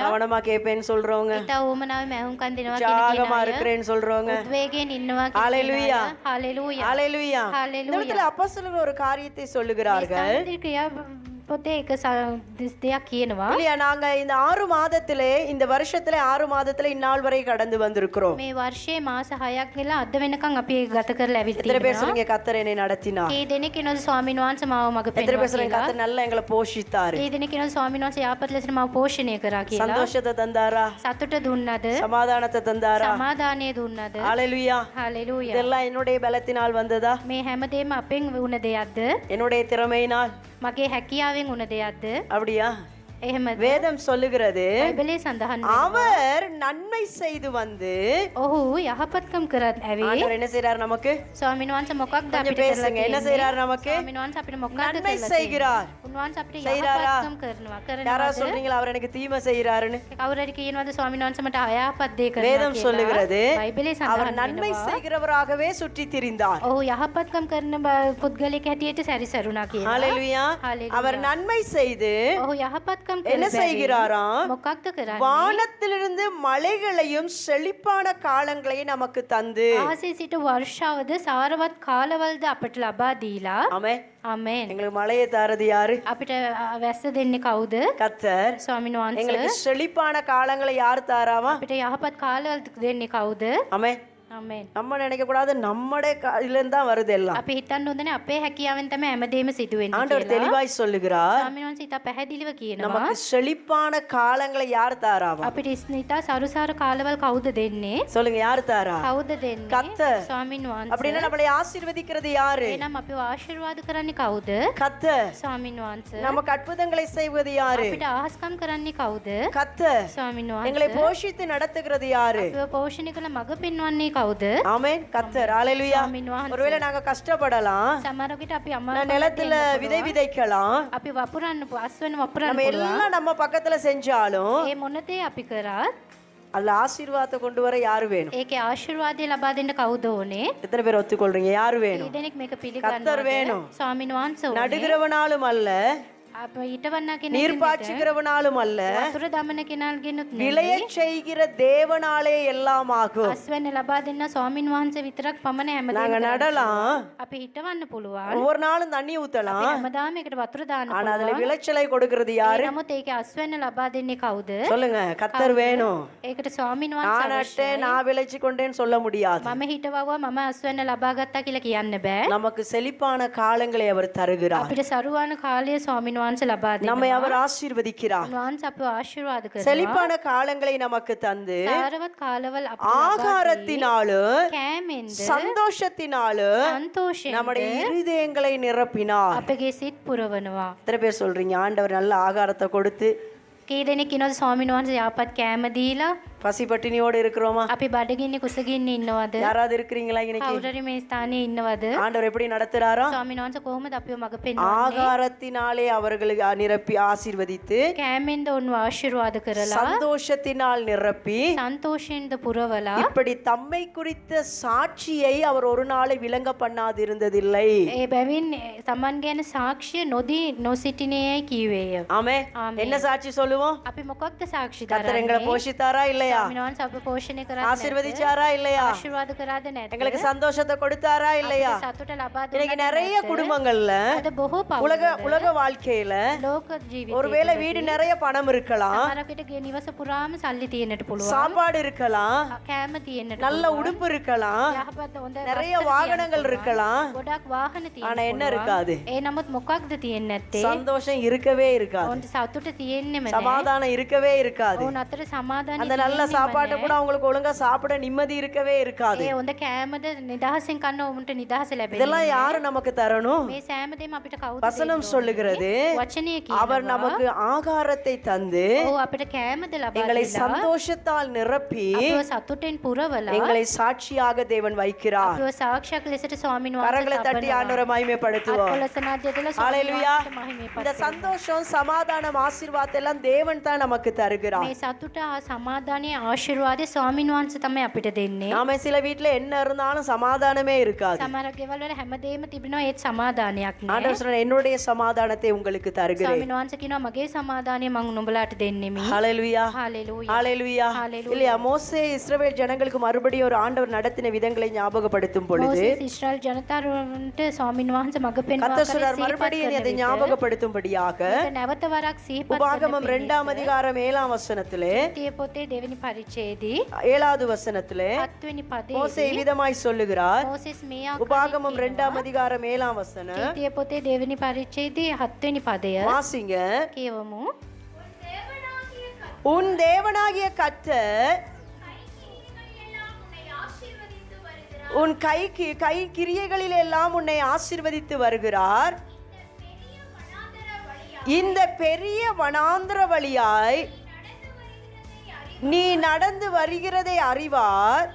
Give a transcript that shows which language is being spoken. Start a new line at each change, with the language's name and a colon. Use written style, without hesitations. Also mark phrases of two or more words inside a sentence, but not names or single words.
Tamil: கவனமா கேப்பேன்னு சொல்றவங்க,
Sinhala: ඊට ඕමනාවේ මහුම් කන් දෙනවා කියන
Tamil: ஜாகமா இருக்கிறேன்னு சொல்றவங்க,
Sinhala: උද්වේගයෙන් ඉන්නවා කියන
Tamil: ஹalleluya ஹalleluya ஹalleluya. ஹalleluya. இந்த இடத்துல அப்போஸ்தலர்கள் ஒரு காரியத்தை சொல்லுகிறார்கள்.
Sinhala: ක්‍රියාපොතේ එක දෙයක් කියනවා.
Tamil: இல்லையா, நாங்க இந்த 6 மாதத்திலே, இந்த வருஷத்துல 6 மாதத்துல இந்நாள் வரை கடந்து வந்திருக்கிறோம்.
Sinhala: මේ වර්ෂයේ මාස 6ක් ගෙලා අද වෙනකන් අපි ගත කරලා ඇවිත්
Tamil: எத்தனை பேர்
Sinhala: තියෙනවා.
Tamil: சொல்லுங்க கர்த்தர் என்னை நடத்தினார்?
Sinhala: කී දෙනෙක් කියනවාද ස්වාමීන් වහන්සේ මාව මඟ
Tamil: எத்தனை
Sinhala: පෙන්වුවා
Tamil: பேர் சொல்லுங்க
Sinhala: කියලා?
Tamil: கர்த்தர் நல்லா எங்களை போஷித்தாரு,
Sinhala: කී දෙනෙක් කියනවාද ස්වාමීන් වහන්සේ යාපත් ලෙස මාව පෝෂණය කරා කියලා?
Tamil: சந்தோஷத்தை தந்தாரா,
Sinhala: සතුට දුන්නද?
Tamil: சமாதானத்தை தந்தாரா?
Sinhala: සමාදානය දුන්නද?
Tamil: ஹalleluya.
Sinhala: හalleluya.
Tamil: இதெல்லாம் என்னுடைய பலத்தினால் வந்ததா,
Sinhala: මේ හැමදේම අපෙන් වුණ දෙයක්ද?
Tamil: என்னுடைய திறமையினால்?
Sinhala: මගේ හැකියාවෙන් වුණ දෙයක්ද?
Tamil: அப்படியா?
Sinhala: එහෙමද?
Tamil: வேதம் சொல்லுகிறது
Sinhala: බයිබලයේ සඳහන් වෙනවා.
Tamil: அவர் நன்மை செய்து வந்து,
Sinhala: ඔහු යහපත්කම් කරත් ඇවේ.
Tamil: ஆண்டவர் என்ன செய்றார் நமக்கு?
Sinhala: ස්වාමීන් වහන්සේ මොකක්ද
Tamil: கொஞ்சம்
Sinhala: අපිට කරලා
Tamil: பேசுங்க. என்ன
Sinhala: තියෙන්නේ?
Tamil: செய்றார் நமக்கு?
Sinhala: ස්වාමීන් වහන්සේ අපිට මොකක්ද
Tamil: நன்மை
Sinhala: කරලා
Tamil: செய்கிறார்.
Sinhala: තියෙන්නේ? උන්වහන්සේ අපිට
Tamil: செய்றாரா?
Sinhala: යහපත්කම් කරනවා.
Tamil: யாரா
Sinhala: කරනවාද?
Tamil: சொல்றீங்களா அவர் எனக்கு தீமை செய்கிறாருன்னு?
Sinhala: කවුරු හරි කියනවාද ස්වාමීන් වහන්සේ මට අයහපත් දේ කරනවා
Tamil: வேதம்
Sinhala: කියලා?
Tamil: சொல்லுகிறது
Sinhala: බයිබලයේ
Tamil: அவர்
Sinhala: සඳහන්
Tamil: நன்மை
Sinhala: වෙනවා.
Tamil: செய்கிறவராகவே சுற்றி திரிந்தார்.
Sinhala: ඔහු යහපත්කම් කරන පුද්ගලයෙක් හැටියට සැරිසරුණා කියලා.
Tamil: ஹalleluya.
Sinhala: Hallelujah.
Tamil: அவர் நன்மை செய்து
Sinhala: ඔහු යහපත්කම්
Tamil: என்ன
Sinhala: කරන
Tamil: செய்கிறாராம்?
Sinhala: මොකක්ද කරන්නේ?
Tamil: வானத்திலிருந்து மலைகளையும் செழிப்பான காலங்களையும் நமக்கு தந்து.
Sinhala: ආසේ සිට වර්ෂාවද සාරවත් කාලවලද අපට ලබා දීලා.
Tamil: ஆமென்.
Sinhala: ආමේන්.
Tamil: எங்களுக்கு மழையை தாரது யாரு?
Sinhala: අපිට වැස්ස දෙන්නේ කවුද?
Tamil: கர்த்தர்.
Sinhala: ස්වාමීන් වහන්සේ.
Tamil: எங்களுக்கு செழிப்பான காலங்களை யார் தாராவா?
Sinhala: අපිට යහපත් කාලවල දෙන්නේ කවුද?
Tamil: ஆமென்.
Sinhala: ආමේන්.
Tamil: நம்ம நினைக்க கூடாது நம்முடைய கையிலிருந்து தான் வருது எல்லாம்.
Sinhala: අපි හිතන්න හොඳනේ අපේ හැකියාවෙන් තමයි හැමදේම සිදුවෙන්නේ
Tamil: ஆண்டவர்
Sinhala: කියලා.
Tamil: தெளிவாய் சொல்லுகிறார்,
Sinhala: ස්වාමීන් වහන්සේ ඉතා පැහැදිලිව කියනවා.
Tamil: நமக்கு செழிப்பான காலங்களை யார் தாராவா?
Sinhala: අපිට ඉතා සරුසාර කාලවල කවුද දෙන්නේ?
Tamil: சொல்லுங்க, யார் தாரா?
Sinhala: කවුද දෙන්නේ?
Tamil: கர்த்தர்.
Sinhala: ස්වාමීන් වහන්සේ.
Tamil: அப்படின்னா நம்மளை ஆசீர்வதிக்கிறது யாரு?
Sinhala: එහෙනම් අපිව ආශිර්වාද කරන්නේ කවුද?
Tamil: கர்த்தர்.
Sinhala: ස්වාමීන් වහන්සේ.
Tamil: நமக்கு அற்புதங்களை செய்வது யாரு?
Sinhala: අපිට ආහස්කම් කරන්නේ කවුද?
Tamil: கர்த்தர்.
Sinhala: ස්වාමීන්
Tamil: எங்களை
Sinhala: වහන්සේ.
Tamil: போஷித்து நடத்துகிறது யாரு?
Sinhala: අපිව පෝෂණය කළ මඟ පෙන්වන්නේ කවුද?
Tamil: ஆமென். கர்த்தர். ஹalleluya.
Sinhala: ස්වාමීන් වහන්සේ.
Tamil: ஒருவேளை நாங்க கஷ்டப்படலாம்,
Sinhala: සමහර විට අපි
Tamil: நான்
Sinhala: අමාරු
Tamil: நிலத்துல விதை விதைக்கலாம்,
Sinhala: අපි වපුරන්න අස්වැන්න වපුරන්න
Tamil: நம்ம
Sinhala: පුළුවන්.
Tamil: எல்லாம் நம்ம பக்கத்துல செஞ்சாலும்
Sinhala: ඒ මොනතේ අපි කරත්
Tamil: அதுல ஆசீர்வாதத்தை கொண்டு வர யாரு வேணும்?
Sinhala: ඒකේ ආශිර්වාදය ලබා දෙන්න කවුද ඕනේ?
Tamil: எத்தனை பேர் ஒத்துக்கொள்றீங்க? யாரு வேணும்?
Sinhala: දෙනෙක් මේක
Tamil: கர்த்தர்
Sinhala: පිළිගන්නවද?
Tamil: வேணும்.
Sinhala: ස්වාමීන් වහන්සේ ඕනේ.
Tamil: நடுகிறவனாலும் அல்ல,
Sinhala: අප ඊටවන්න කෙනෙක්
Tamil: நீர் பாய்ச்சுகிறவனாலும் அல்ல,
Sinhala: වතුර දමන කෙනාගෙනුත්
Tamil: விளைய
Sinhala: නෙමෙයි.
Tamil: செய்கிற தேவனாலே எல்லாம் ஆகும்.
Sinhala: අස්වැන්න ලබා දෙන්න ස්වාමීන් වහන්සේ විතරක් පමණ
Tamil: நாங்க
Sinhala: හැමදේම
Tamil: நடலாம்,
Sinhala: අපි හිටවන්න පුළුවන්.
Tamil: ஒவ்வொரு நாளும் தண்ணி ஊத்தலாம்,
Sinhala: හැමදාම එකට වතුර දාන්න
Tamil: ஆனா அதுல
Sinhala: පුළුවන්.
Tamil: விளைச்சலை கொடுக்கிறது யாரு?
Sinhala: නමුත් ඒකේ අස්වැන්න ලබා දෙන්නේ කවුද?
Tamil: சொல்லுங்க, கர்த்தர் வேணும்.
Sinhala: ඒකට ස්වාමීන්
Tamil: நான்
Sinhala: වහන්සේ
Tamil: நட்டேன், நான் விளைச்சு கொண்டேன்னு சொல்ல முடியாது.
Sinhala: මම හිටවවා මම අස්වැන්න ලබා ගත්තා කියලා කියන්න බෑ.
Tamil: நமக்கு செழிப்பான காலங்களை அவர் தருகிறார்.
Sinhala: අපිට සරුවාන කාලය ස්වාමීන් වහන්සේ ලබා
Tamil: நம்மை
Sinhala: දෙනවා.
Tamil: அவர் ஆசீர்வதிக்கிறார்.
Sinhala: උන්වහන්සේ අපව ආශිර්වාද කරනවා.
Tamil: செழிப்பான காலங்களை நமக்கு தந்து
Sinhala: සාරවත් කාලවල අපිට ලබා දී
Tamil: ஆகாரத்தினாலும்
Sinhala: කෑමෙන්ද
Tamil: சந்தோஷத்தினாலும்
Sinhala: සන්තෝෂයෙන්
Tamil: நம்முடைய இருதயங்களை நிரப்பினார்.
Sinhala: අපගේ සිත් පුරවනවා.
Tamil: எத்தனை பேர் சொல்றீங்க ஆண்டவர் நல்ல ஆகாரத்தை கொடுத்து
Sinhala: කී දෙනෙක් කියනවාද ස්වාමීන් වහන්සේ යාපත් කෑම දීලා
Tamil: பசி பட்டினியோடு இருக்கிறோமா?
Sinhala: අපි බඩගින්නේ කුසගින්නේ ඉන්නවද?
Tamil: யாராவது இருக்கிறீங்களா இன்னைக்கு?
Sinhala: කවුරුරි මේ ස්ථානයේ ඉන්නවද?
Tamil: ஆண்டவர் எப்படி நடத்துறாரா?
Sinhala: ස්වාමීන් වහන්සේ කොහොමද අපිව මඟ පෙන්වන්නේ?
Tamil: ஆகாரத்தினாலே அவர்களை நிரப்பி ஆசீர்வதித்து,
Sinhala: කෑමෙන්ද ඔන්ව ආශිර්වාද කරලා,
Tamil: சந்தோஷத்தினால் நிரப்பி,
Sinhala: සන්තෝෂයෙන්ද පුරවලා,
Tamil: இப்படி தம்மை குறித்த சாட்சியை அவர் ஒரு நாளை விளங்க பண்ணாது இருந்ததில்லை.
Sinhala: ඒ බැවින් සමන් ගැන සාක්ෂිය නොදී නොසිටිනේයි කීවේය.
Tamil: ஆமே. ஆமென். என்ன சாட்சி சொல்லுவோம்?
Sinhala: අපි මොකක්ද සාක්ෂි
Tamil: கர்த்தர் எங்களை
Sinhala: දරන්නේ?
Tamil: போஷித்தாரா இல்லையா?
Sinhala: ස්වාමීන් වහන්සේ අප පෝෂණය කරාද නැද්ද?
Tamil: ஆசீர்வதிச்சாரா இல்லையா?
Sinhala: ආශිර්වාද කරාද නැද්ද?
Tamil: எங்களுக்கு சந்தோஷத்தை கொடுத்தாரா இல்லையா?
Sinhala: අපිට සතුට ලබා
Tamil: இன்னைக்கு
Sinhala: දුන්නාද
Tamil: நிறைய
Sinhala: නැද්ද?
Tamil: குடும்பங்கள்ல
Sinhala: අද බොහෝ
Tamil: உலக
Sinhala: පවුල්වල
Tamil: உலக வாழ்க்கையில
Sinhala: ලෝක ජීවිතේ
Tamil: ஒருவேளை வீடு நிறைய பணம் இருக்கலாம்,
Sinhala: සමහරකට ගේ නිවස පුරාම සල්ලි තියෙන්නට පුළුවන්.
Tamil: சாப்பாடு இருக்கலாம்,
Sinhala: කෑම තියෙන්නට
Tamil: நல்ல
Sinhala: පුළුවන්.
Tamil: உடுப்பு இருக்கலாம்,
Sinhala: යහපත් හොඳ
Tamil: நிறைய
Sinhala: වස්ත්‍ර
Tamil: வாகனங்கள்
Sinhala: තියෙන්න
Tamil: இருக்கலாம்.
Sinhala: පුළුවන්. ගොඩක් වාහන
Tamil: ஆனா
Sinhala: තියෙන්න
Tamil: என்ன
Sinhala: පුළුවන්.
Tamil: இருக்காது?
Sinhala: ඒ නමුත් මොකක්ද තියෙන්නේ නැත්තේ?
Tamil: சந்தோஷம் இருக்கவே இருக்காது,
Sinhala: ඔවුන්ට සතුට තියෙන්නෙම නැහැ.
Tamil: சமாதானம் இருக்கவே இருக்காது.
Sinhala: ඔවුන් අතර සමාදානය
Tamil: அந்த நல்ல சாப்பாட்டை கூட அவங்களுக்கு ஒழுங்கா சாப்பிட நிம்மதி இருக்கவே இருக்காது.
Sinhala: ඒ හොඳ කෑමද නිදහසෙන් කන්න ඔවුන්ට නිදහස ලැබෙන්නේ.
Tamil: இதெல்லாம் யாரு நமக்கு தரணும்?
Sinhala: මේ සෑම දෙයක්ම අපිට කවුද
Tamil: வசனம் சொல்லுகிறது,
Sinhala: වචනය
Tamil: அவர்
Sinhala: කියනවා.
Tamil: நமக்கு ஆகாரத்தை தந்து
Sinhala: ඔව් අපිට කෑමද ලබා
Tamil: எங்களை
Sinhala: දෙලා
Tamil: சந்தோஷத்தால் நிரப்பி
Sinhala: අපිව සතුටෙන් පුරවලා
Tamil: எங்களை சாட்சியாக தேவன் வைக்கிறார்.
Sinhala: අපිව සාක්ෂියක් ලෙසට ස්වාමීන්
Tamil: கரங்களை
Sinhala: වහන්සේ
Tamil: தட்டி ஆண்டவரை மகிமைப்படுத்துவோம்.
Sinhala: අත්කොලසනාද්‍යදලා
Tamil: ஹalleluya.
Sinhala: ස්වාමීන් වහන්සේට
Tamil: இந்த
Sinhala: මහිමේ
Tamil: சந்தோஷம், சமாதானம், ஆசீர்வாதம் எல்லாம் தேவன் தான் நமக்கு தருகிறார்.
Sinhala: මේ සතුට හා සමාදානයේ ආශිර්වාදය ස්වාමීන් වහන්සේ තමයි අපිට දෙන්නේ.
Tamil: நாம சில வீட்ல என்ன இருந்தாலும் சமாதானமே இருக்காது.
Sinhala: සමහර ගෙවල් වල හැමදේම තිබෙනවා ඒත් සමාදානයක් නෑ.
Tamil: ஆண்டவர் சொல்றார், என்னுடைய சமாதானத்தை உங்களுக்கு தருகிறேன்.
Sinhala: ස්වාමීන් වහන්සේ කියනවා මගේ සමාදානය මම නුඹලාට දෙන්නෙමි.
Tamil: ஹalleluya.
Sinhala: හalleluya.
Tamil: ஹalleluya.
Sinhala: Hallelujah.
Tamil: இல்லையா? மோசே இஸ்ரவேல் ஜனங்களுக்கு மறுபடியும் ஒரு ஆண்டவர் நடத்தின விதங்களை ஞாபகப்படுத்தும் பொழுது
Sinhala: මෝසෙස් ඉස්රායල් ජනතාවන්ට ස්වාමීන් වහන්සේ මඟ පෙන්වා
Tamil: கர்த்தர்
Sinhala: කර
Tamil: சொல்றார்,
Sinhala: සිහිපත්
Tamil: மறுபடியும்
Sinhala: කරන
Tamil: அதை
Sinhala: විට
Tamil: ஞாபகப்படுத்தும்படியாக
Sinhala: මේක නැවත වරක් සිහිපත් කරන
Tamil: உபாகமம்
Sinhala: පිණිස
Tamil: 2 அதிகாரம் 7 வசனத்திலே,
Sinhala: තිය පොතේ දෙවෙනි පරිච්ඡේදයේ
Tamil: 7வது வசனத்திலே
Sinhala: 7 වෙනි
Tamil: மோசே
Sinhala: පදයේ
Tamil: விதமாய் சொல்லுகிறார்.
Sinhala: මෝසෙස් මේ
Tamil: உபாகமம்
Sinhala: ආකාරයෙන්
Tamil: 2 அதிகாரம் 7 வசனம்
Sinhala: තිය පොතේ දෙවෙනි පරිච්ඡේදයේ 7 වෙනි පදය
Tamil: வாசிங்க.
Sinhala: කියවමු.
Tamil: உன் தேவனாகிய கர்த்தர் உன் கை கிரியைகளில் எல்லாம் உன்னை ஆசீர்வதித்து வருகிறார். இந்த பெரிய வனாந்திர வழியாய் நீ நடந்து வருகிறதை அறிவார்.